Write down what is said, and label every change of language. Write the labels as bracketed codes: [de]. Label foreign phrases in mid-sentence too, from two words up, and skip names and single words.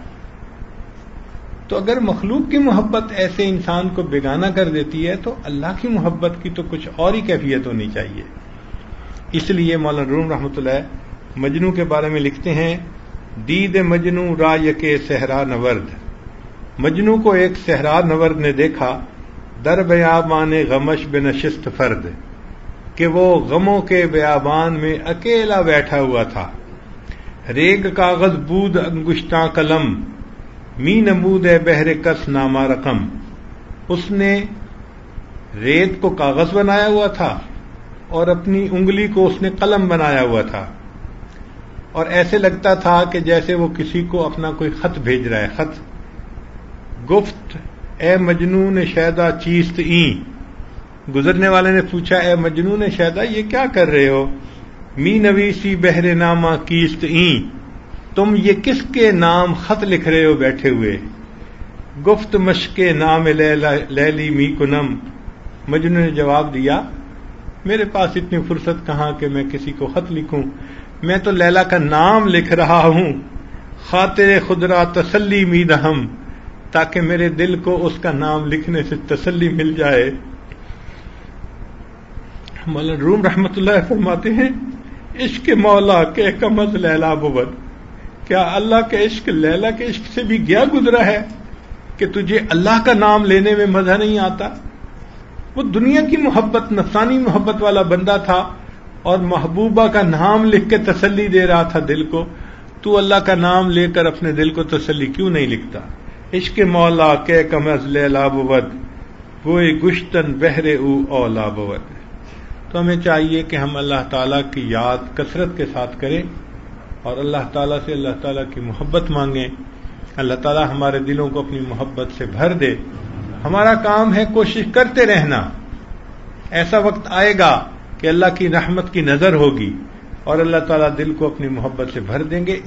[ur] تو اگر مخلوق کی محبت ایسے انسان کو بیگانہ کر دیتی ہے تو اللہ کی محبت کی تو کچھ اور ہی کیفیت ہونی چاہیے. اس لیے مولانا روم رحمۃ اللہ مجنو کے بارے میں لکھتے ہیں [fa] دید مجنو رائے کے صحرا نورد. [ur] مجنو کو ایک صحرا نورد نے دیکھا [fa] در بیابان غمش بنشست فرد [ur] کہ وہ غموں کے بیابان میں اکیلا بیٹھا ہوا تھا. [fa] ریگ کاغذ بود انگشتاں قلم می نمود بہر کس نامہ رقم. [ur] اس نے ریت کو کاغذ بنایا ہوا تھا اور اپنی انگلی کو اس نے قلم بنایا ہوا تھا، اور ایسے لگتا تھا کہ جیسے وہ کسی کو اپنا کوئی خط بھیج رہا ہے. [fa] خط گفت اے مجنون شیدا چیست این، [ur] گزرنے والے نے پوچھا اے مجنون شیدا یہ کیا کر رہے ہو؟ [fa] می نویسی بہر نامہ کیست این، [ur] تم یہ کس کے نام خط لکھ رہے ہو بیٹھے ہوئے؟ [fa] گفت مشق نام لیلی می کنم، [ur] مجنون نے جواب دیا میرے پاس اتنی فرصت کہاں کہ میں کسی کو خط لکھوں، میں تو لیلا کا نام لکھ رہا ہوں. [fa] خاطر خدرا تسلی می دہم، [ur] تاکہ میرے دل کو اس کا نام لکھنے سے تسلی مل جائے. مولانا روم رحمت اللہ فرماتے ہیں [fa] عشق مولا کے کم از لیلا بود، [ur] کیا اللہ کے عشق لیلا کے عشق سے بھی گیا گزرا ہے کہ تجھے اللہ کا نام لینے میں مزہ نہیں آتا؟ وہ دنیا کی محبت، نفسانی محبت والا بندہ تھا اور محبوبہ کا نام لکھ کے تسلی دے رہا تھا دل کو. تو اللہ کا نام لے کر اپنے دل کو تسلی کیوں نہیں لکھتا؟ [fa] عشق مولا کے کم از لیلا بود، وہ گشتن بہرے او اولا بود. [ur] تو ہمیں چاہیے کہ ہم اللہ تعالیٰ کی یاد کثرت کے ساتھ کریں اور اللہ تعالیٰ سے اللہ تعالیٰ کی محبت مانگیں. اللہ تعالیٰ ہمارے دلوں کو اپنی محبت سے بھر دے. ہمارا کام ہے کوشش کرتے رہنا. ایسا وقت آئے گا کہ اللہ کی رحمت کی نظر ہوگی اور اللہ تعالیٰ دل کو اپنی محبت سے بھر دیں گے.